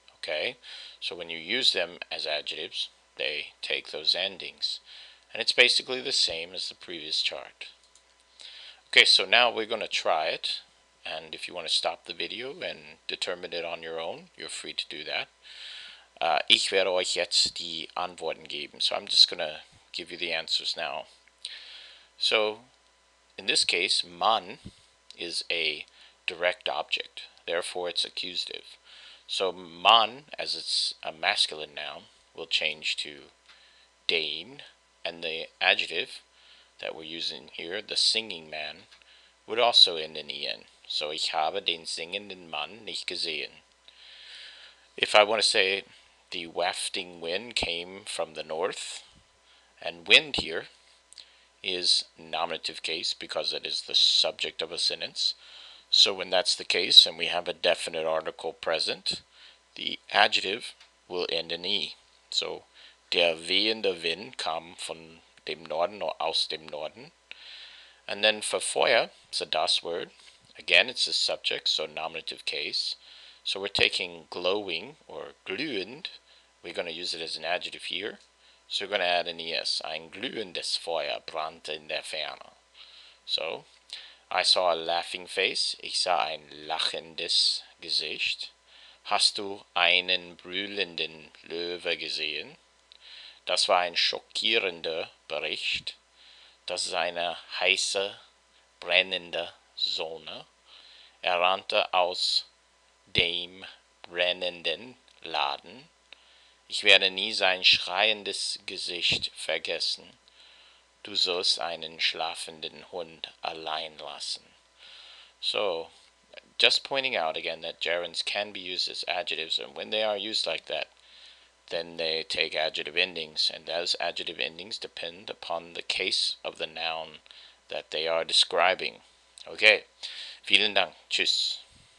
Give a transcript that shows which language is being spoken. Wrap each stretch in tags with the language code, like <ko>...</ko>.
<en>Okay, so when you use them as adjectives, they take those endings. And it's basically the same as the previous chart. Okay, so now we're going to try it. And if you want to stop the video and determine it on your own, you're free to do that.</en> <de>Ich werde euch jetzt die Antworten geben.</de> <en>So I'm just going to give you the answers now. So in this case, man is a direct object. Therefore, it's accusative. So man, as it's a masculine noun, will change to den, and the adjective that we're using here, the singing man, would also end in en.</en> <de>So ich habe den singenden Mann nicht gesehen.</de> <en>If I want to say the wafting wind came from the north, and wind here is nominative case because it is the subject of a sentence. So when that's the case and we have a definite article present, the adjective will end in e.</en> <de>So der wehende Wind kam von dem Norden</de> <en>or</en> <de>aus dem Norden.</de> <en>And then for Feuer, it's a das word. Again, it's a subject, so nominative case. So we're taking glowing or glühend. We're going to use it as an adjective here. So we're going to add an es.</en> <de>Ein glühendes Feuer brannte in der Ferne.</de> <en>So, I saw a laughing face.</en> <de>Ich sah ein lachendes Gesicht. Hast du einen brüllenden Löwe gesehen? Das war ein schockierender Bericht. Das ist eine heiße, brennende Sonne. Er rannte aus dem brennenden Laden. Ich werde nie sein schreiendes Gesicht vergessen. Du sollst einen schlafenden Hund allein lassen.</de> <en>So, just pointing out again that gerunds can be used as adjectives, and when they are used like that, then they take adjective endings, and those adjective endings depend upon the case of the noun that they are describing. Okay,</en> <de>vielen Dank. Tschüss.</de>